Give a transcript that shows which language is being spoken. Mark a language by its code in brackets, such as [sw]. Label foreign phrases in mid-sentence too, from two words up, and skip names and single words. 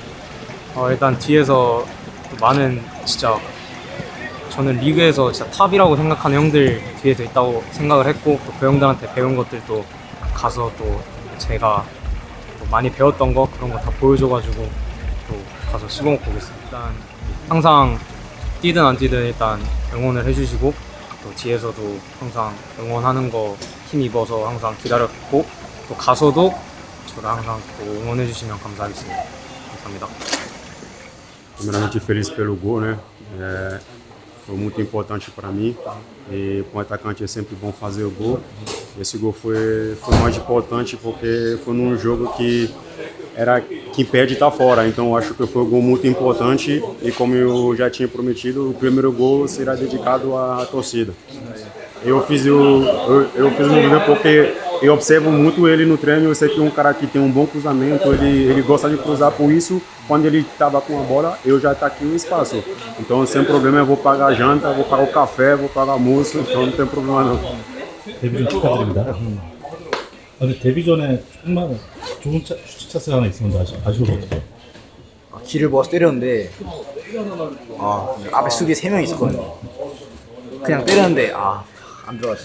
[ko] 일단 뒤에서 많은 진짜 저는 리그에서 진짜 탑이라고 생각하는 형들 뒤에서 있다고 생각을 했고 또 그 형들한테 배운 것들도 가서 또 제가 또 많이 배웠던 거 그런 거 다 보여줘가지고 또 가서 씹어먹고 오겠습니다. 일단 항상 뛰든 안 뛰든 일단 응원을 해주시고 또 뒤에서도 항상 응원하는 거 힘입어서 항상 기다렸고 또 가서도 저를 항상 또 응원해 주시면 감사하겠습니다. 감사합니다. [pt] Primeiramente feliz pelo gol, né? Foi muito importante para mim e para o atacante é sempre bom fazer o gol. Esse gol foi mais importante porque foi num jogo que era quem perde está fora, então acho que foi um gol muito importante e como eu já tinha prometido, o primeiro gol será dedicado à torcida. Eu fiz o gol porque eu observo muito ele no treino, eu sei que é um cara que tem um bom cruzamento, ele gosta de cruzar, por isso quando ele estava com a bola eu já taquei o espaço. Então sem problema eu vou pagar a janta, vou pagar o café, vou pagar o almoço, então não tem problema não. [ko] 데뷔 전 축하드립니다. 근데 데뷔 전에 정말 좋은 슈팅 찬스가 하나 있었는데 아쉬워서 어떡해요? 길을 모아서 때렸는데 앞에 수비에 3명 있었거든요. 그냥 때렸는데 안 들어갔어.